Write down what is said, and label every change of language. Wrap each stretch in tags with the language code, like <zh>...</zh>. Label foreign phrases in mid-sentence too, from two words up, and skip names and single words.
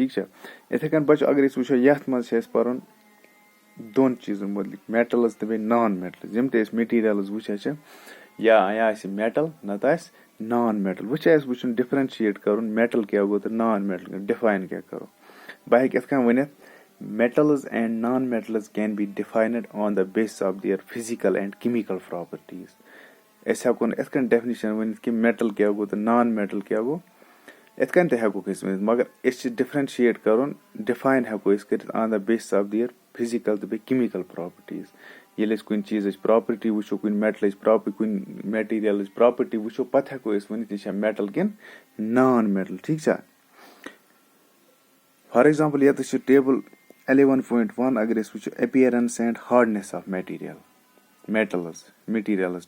<ks>ٹھیٖک چھا, یِتھٕے کٔنۍ بچو اگر أسۍ وٕچھو یتھ منٛز چھِ اَسہِ پَرُن دۄن چیٖزن مُتعلِق, میٹلز تہٕ بیٚیہِ نان میٹلز. یِم تہِ أسۍ میٹیٖریلٕز وٕچھان چھِ, یا آسہِ میٹل نتہٕ آسہِ نان میٹل. وۄنۍ چھُ اَسہِ وٕچھُن ڈِفرنشیٹ کَرُن میٹل کیاہ گوٚو تہٕ نان میٹل کیاہ, ڈِفاین کیاہ کَرو. بہٕ ہٮ۪کہٕ یِتھ کٔنۍ ؤنِتھ,</ks> <en>metals and non-metals can be defined on the basis of their physical and chemical properties.</en> <ks>أسۍ ہٮ۪کو نہٕ یِتھ کٔنۍ ڈیفنِشن ؤنِتھ کہِ میٹل کیاہ گوٚو تہٕ نان میٹل کیاہ گوٚو, یِتھ کٔنۍ تہِ ہٮ۪کوکھ أسۍ ؤنِتھ, مگر أسۍ چھِ ڈِفرنشیٹ کَرُن, ڈِفاین ہٮ۪کو أسۍ کٔرِتھ</ks> <en>on the basis of their physical</en> <ks>تہٕ بیٚیہِ</ks> <en>chemical properties.</en> <ks>ییٚلہِ أسۍ کُنہِ چیٖزٕچ پراپرٹی وٕچھو, کُنہِ میٹلٕچ کُنہِ میٹیٖریلٕچ پراپرٹی وٕچھو, پتہٕ ہٮ۪کو أسۍ ؤنِتھ یہِ چھا میٹل کِنہٕ نان میٹل. ٹھیٖک چھا,</ks> <en>for example</en> <ks>ییٚتٮ۪تھ چھُ ٹیبل 11.1 اگر أسۍ وٕچھو</ks> <en>appearance and hardness of material materials.</en>